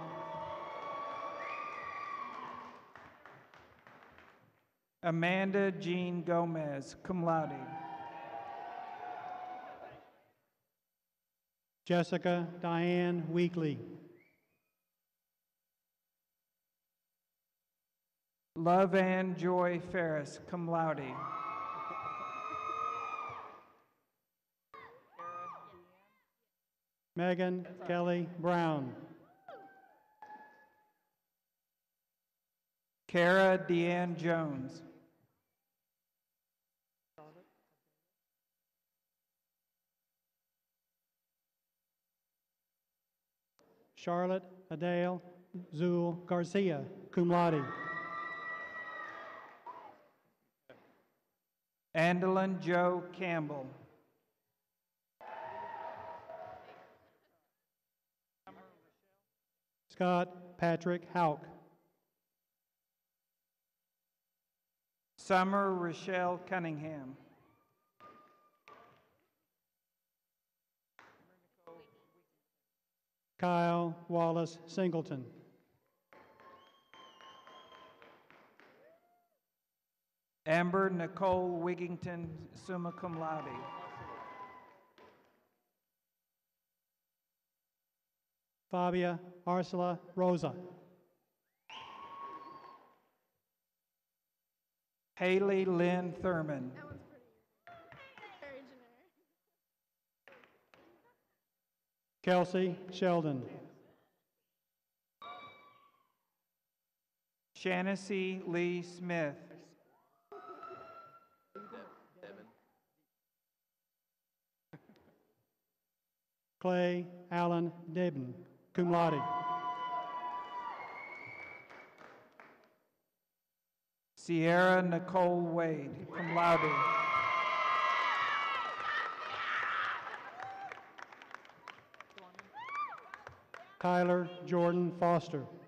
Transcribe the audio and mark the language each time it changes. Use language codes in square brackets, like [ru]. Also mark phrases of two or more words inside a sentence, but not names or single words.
[en] Amanda Jean Gomez, [la] cum laude. [en] Jessica Diane Weekly. Love Ann Joy Ferris, [la] cum laude. [en] Megan Kelly Brown. Kara Deanne Jones. Charlotte Adele Zul Garcia, [la] cum laude. [en] Andalyn Joe Campbell. Scott Patrick Hauk. Summer Rochelle Cunningham. Kyle Wallace Singleton. Amber Nicole Wigington, [la] summa cum laude. [en] Fabia Arsula Rosa. Haley Lynn Thurman. Kelsey Sheldon. Shanacy Lee Smith. Clay Allen Debden, [la] cum laude. [en] Sierra Nicole Wade, [la] cum laude. [en] Tyler Jordan Foster.